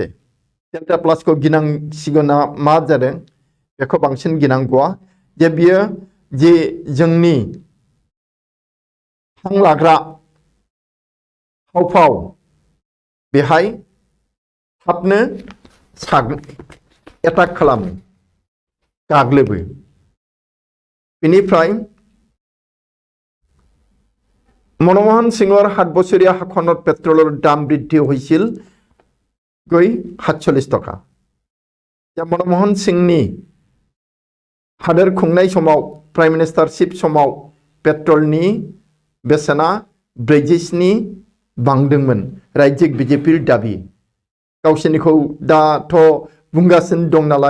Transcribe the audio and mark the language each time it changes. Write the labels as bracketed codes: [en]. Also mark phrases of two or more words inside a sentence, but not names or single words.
[brx] डेल्टा प्लास को गिनांसिगोना मा जादों बेखौ बांसिन गिनांगौआ जे बियो जे जोंनि हां लाग्रा हावफाव बेहाय थाबनो एटाक खालामो, गाग्लोबो। [as] बेनिफ्राय मनमोहन सिंहर 7 বছৰীয়া শাসনত পেট্ৰলৰ দাম বৃদ্ধি হৈছিল গৈ 47 টকা। [brx] मनमोहन सिंहनि हादोर खुंनाय समाव [en] prime ministership [brx] समाव पेट्रलनि बेसेना 47 बांदोंमोन। रायजिक बिजेपि दाबि गावसोरनिखौ दाथ' बुंगासिनो दं नालाय।